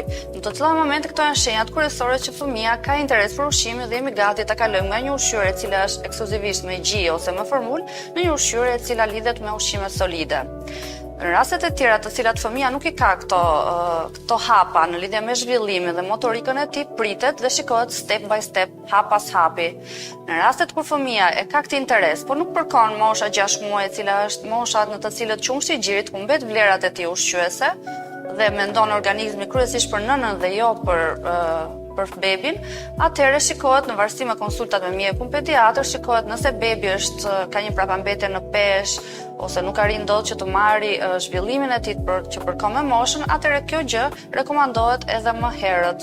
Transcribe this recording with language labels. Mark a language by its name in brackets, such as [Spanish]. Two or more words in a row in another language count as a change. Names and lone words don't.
[Albanian] Në të tilla momente këto janë shenjat kryesore që fëmia ka interes për ushqimin dhe jemi gati ta kalojmë nga një ushqyerje e cila është ekskluzivisht me gjie ose me formulë në një ushqyerje e cila lidhet me ushqime solide. Në rastet e tjera të cilat fëmia nuk i ka këto hapa në lidhje me zhvillimin dhe motorikën e tij, pritet dhe shikohet [English] step by step, [Albanian] hap pas hapi. Në rastet kur fëmia e ka këtë interes, por nuk përkon mosha 6 muaj, e cila është mosha në të cilët qumshti i gjirit ku mbet vlerat e tij ushqyese dhe mendon organizmi kryesisht për nënën dhe jo për bebin, atëherë shikohet në varësi me konsultat me mjekun pediatër, shikohet nëse bebi ka një prapambetje në peshë ose nuk arrin dot që të marrë zhvillimin e tij që përkon me moshën, atëherë kjo gjë rekomandohet edhe më herët.